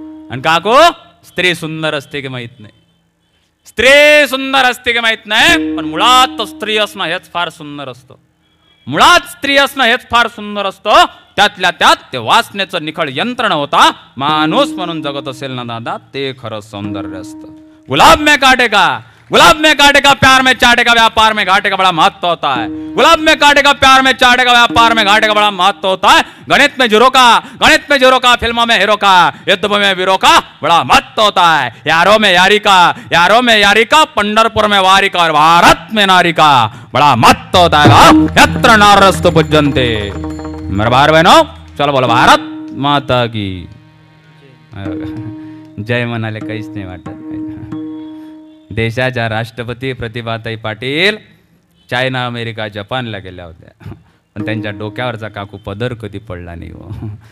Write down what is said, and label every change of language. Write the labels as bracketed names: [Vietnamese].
[Marathi] आणि काको, स्त्री सुंदर असते की माहीत नाही. स्त्री सुंदर असते की माहीत नाही, पण मुळात स्त्री असणं हेच फार सुंदर असतं. मुळात स्त्री असणं हेच फार सुंदर असतं. त्यातल्या त्यात ते वासनेचं निखळ यंत्रण होता. माणूस म्हणून जगत असेल ना दादा, ते खरं सौंदर्य असतं. [Hindi] गुलाब में काटेगा, गुलाब में काटेगा, प्यार में चाटेगा, व्यापार में घाटे का बड़ा महत्व होता है. गुलाब में काटेगा, प्यार में चाटेगा, व्यापार में घाटे का बड़ा महत्व होता है. गणित में जीरो का, फिल्मों में हीरो का, युद्ध में वीरों का बड़ा महत्व होता है. यारों में यारी का, पंढरपुर में वारी का, और भारत में नारी का बड़ा महत्व होता है. [Sanskrit] यत्र नारस्तु पूज्यन्ते. [Hindi] मेरे भाई बहनों, चलो बोलो भारत माता की जय [Marathi] म्हणाले काहीच नाही वाटत. देशाच्या राष्ट्रपती प्रतिभाताई पाटील चायना, अमेरिका, जपानला गेल्या होत्या, पण त्यांच्या डोक्यावरचा काकू पदर कधी पडला नाही हो.